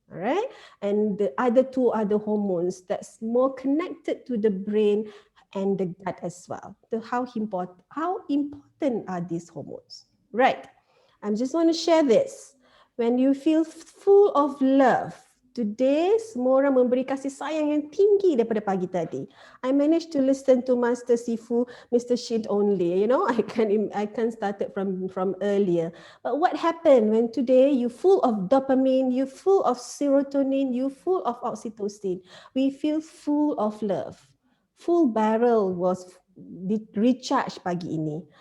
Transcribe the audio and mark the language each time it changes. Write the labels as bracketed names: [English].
[English] All right, and the other 2 other hormones that's more connected to the brain and the gut as well. So how important are these hormones? Right. I just want to share this. When you feel full of love [Malay] Today, semua orang memberi kasih sayang yang tinggi daripada pagi tadi. [English] I managed to listen to Master Sifu, Mr. Shin only. You know, I can start it from earlier. But what happened when today you full of dopamine, you full of serotonin, you full of oxytocin? We feel full of love. Full barrel was recharged [Malay] pagi ini.